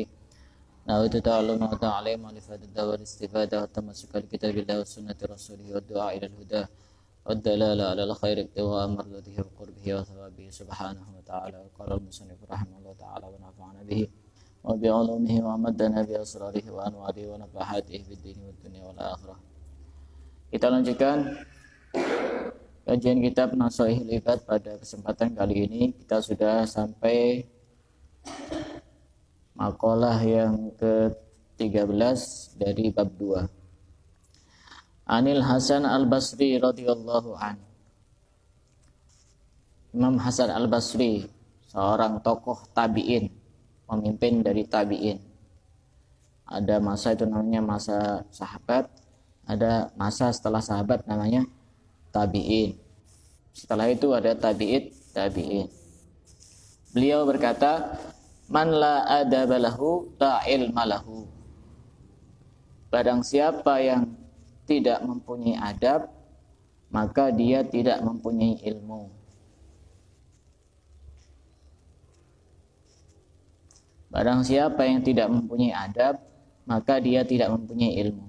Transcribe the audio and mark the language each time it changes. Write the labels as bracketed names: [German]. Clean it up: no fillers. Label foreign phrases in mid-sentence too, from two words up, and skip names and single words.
[Arabic] نويت التعلم و التعليم و الإفادة و الاستفادة و التمسك بكتاب الله و سنة رسوله و الدعاء إلى الهدى والدلالة على الخير ابتغاء مرضاته وقربه وثوابه سبحانه وتعالى. قال المصنف رحمه الله تعالى ونفعنا به وبعلومه ومدنا بأسراره وأنواره ونفحاته في الدين والدنيا والآخرة. [Indonesian] Kita lanjutkan kajian kitab Nasaihul Ibad. Pada kesempatan kali ini kita sudah sampai makalah yang ke-13 dari bab 2. [Arabic] عن الحسن البصري رضي الله عنه. [Indonesian] Imam Hasan Al-Basri, seorang tokoh tabi'in, pemimpin dari tabi'in. Ada masa itu namanya masa sahabat, ada masa setelah sahabat namanya tabi'in. Setelah itu ada tabi'in. Beliau berkata, [Arabic] "من لا أدب له لا علم له." [Indonesian] Barang siapa yang tidak mempunyai adab, maka dia tidak mempunyai ilmu. Barang siapa yang tidak mempunyai adab, maka dia tidak mempunyai ilmu.